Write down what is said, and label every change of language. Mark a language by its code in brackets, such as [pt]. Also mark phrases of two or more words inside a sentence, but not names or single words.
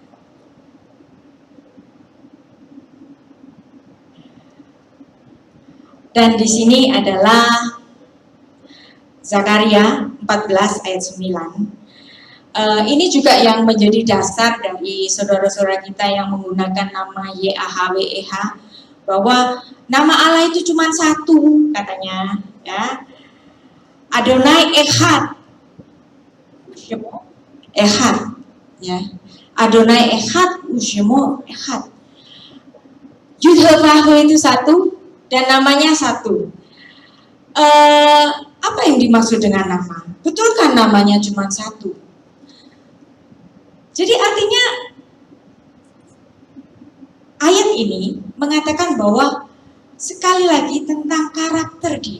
[id] Dan di sini adalah Zakaria 14 ayat 9. Ini juga yang menjadi dasar dari saudara-saudara kita yang menggunakan nama YHWH, bahwa nama Allah itu cuma satu katanya, ya. [he] Adonai Echad, Echad, ya. Adonai Echad, Ushemo Echad. [id] Yudhevavhe itu satu dan namanya satu. Apa yang dimaksud dengan nama? Betul kan namanya cuma satu? Jadi artinya ayat ini mengatakan bahwa sekali lagi tentang karakter dia.